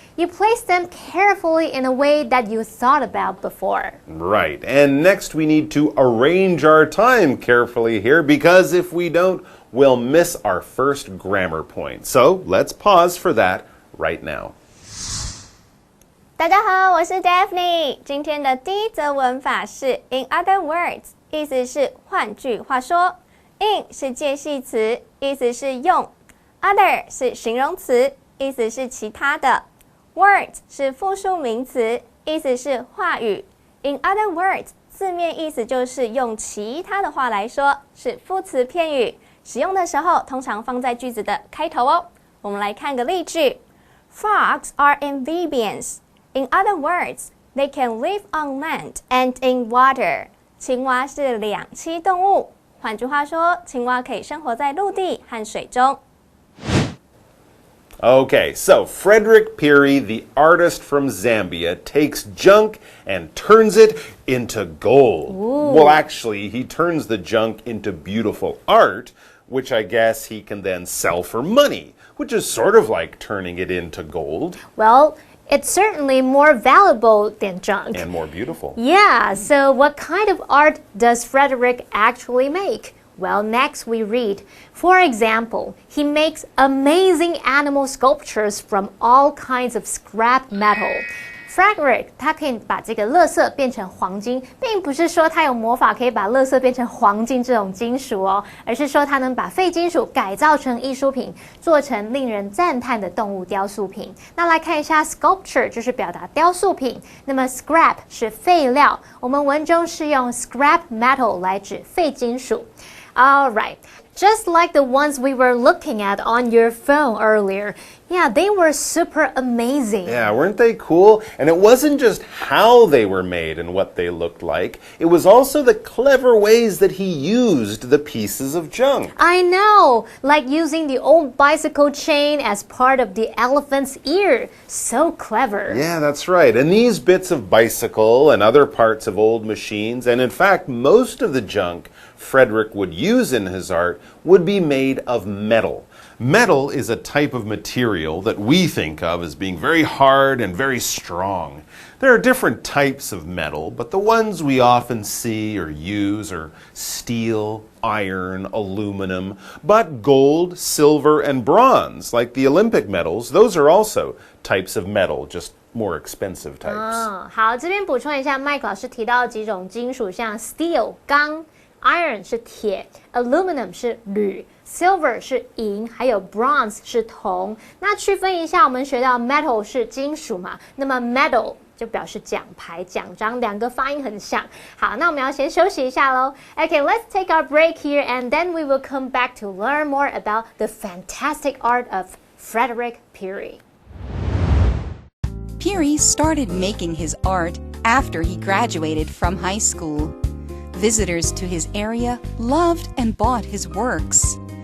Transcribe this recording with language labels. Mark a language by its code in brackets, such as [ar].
[en] You place them carefully in a way that you thought about before. Right, and next we need to arrange our time carefully here because if we don't, we'll miss our first grammar point. So let's pause for that right now. [zh] 大家好，我是 Daphne。今天的第一则文法是 [en] In other words， [zh] 意思是换句话说。 In 是介系词，意思是用。Other 是形容词，意思是其他的。 Words 是复数名词，意思是话语。 [en] In other words [zh] 字面意思就是用其他的话来说，是副词片语，使用的时候通常放在句子的开头哦。我们来看个例句 [en] ：Frogs are amphibians.In other words, they can live on land and in water. [zh] 青蛙是两栖动物，换句话说，青蛙可以生活在陆地和水中。 [en] Okay, so Frederick Peary, the artist from Zambia, takes junk and turns it into gold. Ooh. Well, actually, he turns the junk into beautiful art, which I guess he can then sell for money, which is sort of like turning it into gold. Well, it's certainly more valuable than junk. And more beautiful. Yeah, so what kind of art does Frederick actually make? Well, next we read, for example, he makes amazing animal sculptures from all kinds of scrap metal. [zh] Frederick 他可以把这个垃圾变成黄金，并不是说他有魔法可以把垃圾变成黄金这种金属哦，而是说他能把废金属改造成艺术品，做成令人赞叹的动物雕塑品。那来看一下 sculpture 就是表达雕塑品，那么 scrap 是废料，我们文中是用 scrap metal 来指废金属。 [en] All right. Just like the ones we were looking at on your phone earlier. Yeah, they were super amazing. Yeah, weren't they cool? And it wasn't just how they were made and what they looked like. It was also the clever ways that he used the pieces of junk. I know, like using the old bicycle chain as part of the elephant's ear. So clever. Yeah, that's right. And these bits of bicycle and other parts of old machines, and in fact, most of the junk Frederick would use in his art would be made of metal. Metal is a type of material that we think of as being very hard and very strong. There are different types of metal, but the ones we often see or use are steel, iron, aluminum, but gold, silver, and bronze, like the Olympic medals, those are also types of metal, just more expensive types. [zh] 好，这边补充一下，麦克老师提到几种金属，像 steel 钢。 Iron 是铁 ，Aluminum 是铝 ，Silver 是银，还有 Bronze 是铜。那区分一下，我们学到 Metal 是金属嘛，那么 Medal 就表示奖牌、奖章，两个发音很像。好，那我们要先休息一下喽。 [en] Okay, let's take our break here, and then we will come back to learn more about the fantastic art of Frederick Peary. Peary started making his art after he graduated from high school. Visitors to his area loved and bought his works.